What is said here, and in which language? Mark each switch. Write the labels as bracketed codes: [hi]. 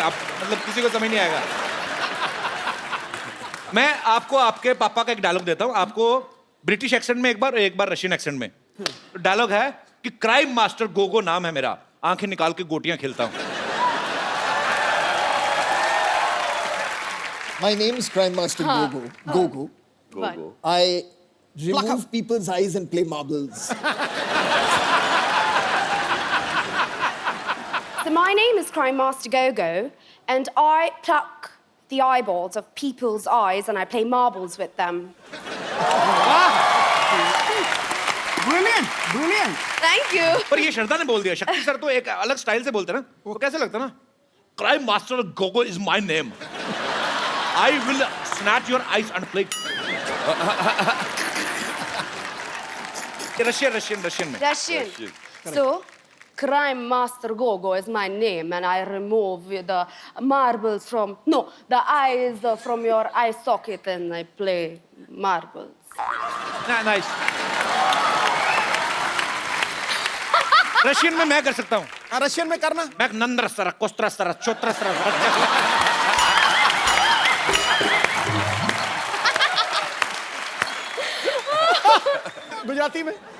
[hi] आप मतलब किसी को समझ नहीं आएगा। मैं आपको आपके पापा का एक डायलॉग देता हूँ, आपको ब्रिटिश एक्सेंट में एक बार रशियन एक्सेंट में। डायलॉग है कि क्राइम मास्टर गोगो नाम है मेरा, आंखें निकाल के गोटियां खेलता हूँ। [en] My name is Crime Master Gogo. Gogo. I remove people's eyes and play marbles. So my name is Crime Master Gogo, and I pluck the eyeballs of people's eyes and I play marbles with them. Brilliant. Thank you. [hi] पर ये श्रद्धा ने बोल दिया, शक्ति sir तो एक अलग style से बोलते ना, वो कैसे लगता ना, [en] Crime master Gogo is my name, I will snatch your eyes and play. [hi] Russian में। [en] Russian. So, Crime Master Gogo is my name, and I remove the marbles from the eyes from your eye socket, and I play marbles. Nice. [hi] Russian में मैं कर सकता हूँ। Russian में करना। मैं Nandra sir, कोस्त्र sir, चोत्र sir. Gujarati में